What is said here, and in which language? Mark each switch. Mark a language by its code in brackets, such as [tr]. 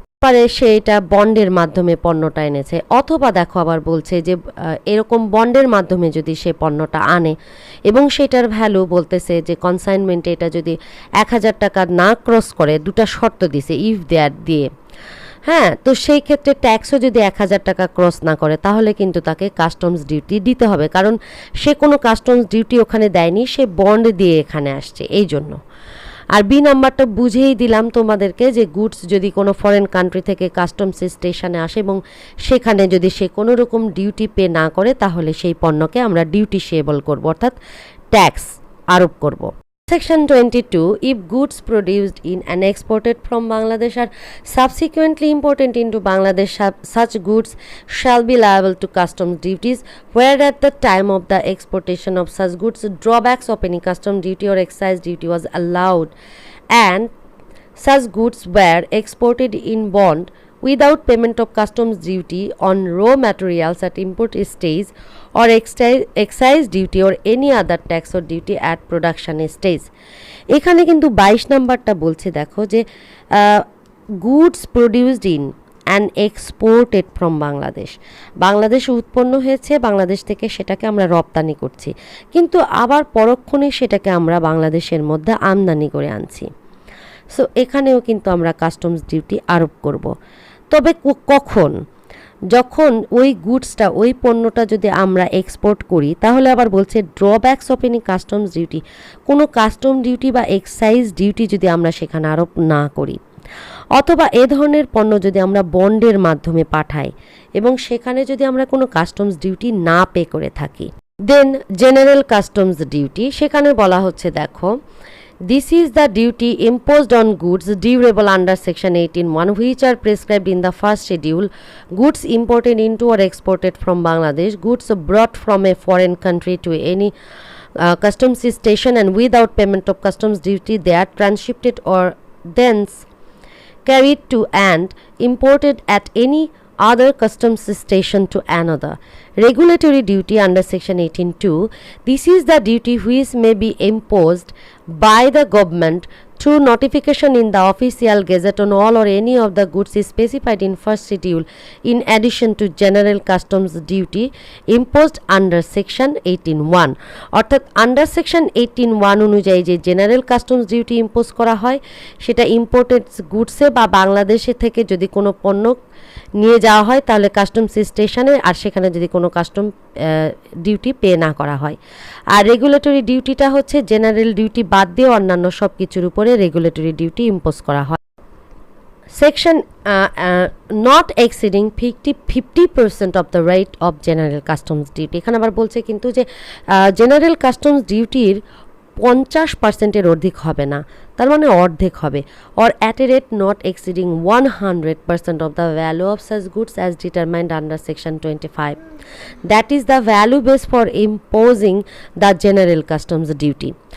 [bn] পারে সে এটা বন্ডের মাধ্যমে পণ্যটা এনেছে, অথবা দেখো আবার বলছে যে এরকম বন্ডের মাধ্যমে যদি সে পণ্যটা আনে এবং সেটার ভ্যালু বলতেছে যে কনসাইনমেন্টে এটা যদি 1000 টাকা না ক্রস করে, দুটা শর্ত দিছে ইফ দেয়ার দিয়ে, হ্যাঁ, তো সেই ক্ষেত্রে ট্যাক্সও যদি 1000 টাকা ক্রস না করে তাহলে কিন্তু তাকে কাস্টমস ডিউটি দিতে হবে, কারণ সে কোনো কাস্টমস ডিউটি ওখানে দেয়নি, সে বন্ড দিয়ে এখানে আসছে এই জন্য। আর বি নাম্বারটা বুঝেই দিলাম তোমাদেরকে যে গুডস যদি কোনো ফরেন কান্ট্রি থেকে কাস্টমস স্টেশনে আসে এবং সেখানে যদি সে কোনো রকম ডিউটি পে না করে তাহলে সেই পণ্যকে আমরা ডিউটি সেবল করব, অর্থাৎ ট্যাক্স আরোপ করব। [en] Section 22, if goods produced in and exported from Bangladesh are subsequently imported into Bangladesh, such goods shall be liable to customs duties, where at the time of the exportation of such goods drawbacks of any custom duty or excise duty was allowed, and such goods were exported in bond without payment of customs duty on raw materials at import stage, or excise duty or any other tax or duty at production stage। [bn] এখানে কিন্তু 22 নাম্বারটা বলছে দেখো যে [en] goods produced in and exported from Bangladesh, [bn] বাংলাদেশে উৎপন্ন হয়েছে, বাংলাদেশ থেকে সেটাকে আমরা রপ্তানি করছি, কিন্তু আবার পরক্ষণে সেটাকে আমরা বাংলাদেশের মধ্যে আমদানি করে আনছি। সো এখানেও কিন্তু আমরা কাস্টমস ডিউটি আরোপ করব। তবে কখন? যখন ওই গুডসটা, ওই পণ্যটা যদি আমরা এক্সপোর্ট করি, তাহলে আবার বলছে [en] drawbacks of any customs duty, [bn] কোনো কাস্টম ডিউটি বা এক্সাইজ ডিউটি যদি আমরা সেখানে আরোপ না করি, অথবা এ ধরনের পণ্য যদি আমরা বন্ডের মাধ্যমে পাঠাই এবং সেখানে যদি আমরা কোনো কাস্টমস ডিউটি না পে করে থাকি। [en] then general customs duty, [bn] সেখানে বলা হচ্ছে দেখো, [en] this is the duty imposed on goods durable under section 18(1) which are prescribed in the first schedule, goods imported into or exported from Bangladesh, goods brought from a foreign country to any customs station and without payment of customs duty they are transshipped or thence carried to and imported at any other customs station to another. Regulatory duty under section 18(2), this is the duty which may be imposed by the government through notification in the official gazette on all or any of the goods specified in first schedule, in addition to general customs duty imposed under section 18(1). [bn] অর্থাৎ under section 18(1) অনুযায়ী যে general customs duty impose করা হয়, সেটা imported গুডসে বা বাংলাদেশে থেকে যদি কোনো পণ্য নিয়ে যাওয়া হয় তাহলে কাস্টমস স্টেশনে, আর সেখানে যদি কোনো কাস্টম ডিউটি পে না করা হয়। আর রেগুলেটরি ডিউটিটা হচ্ছে জেনারেল ডিউটি বাদ দিয়ে অন্যান্য সব কিছুর উপরে রেগুলেটরি ডিউটি ইম্পোজ করা হয়। [en] section not exceeding 50% of the rate of general customs duty, [bn] এখানে আবার বলছে কিন্তু যে জেনারেল কাস্টমস ডিউটির 50%-এর অধিক হবে না, তার মানে অর্ধেক হবে, [en] or at a rate not exceeding 100% of the value of such goods as determined under section 25, that is the value base for imposing the general customs duty.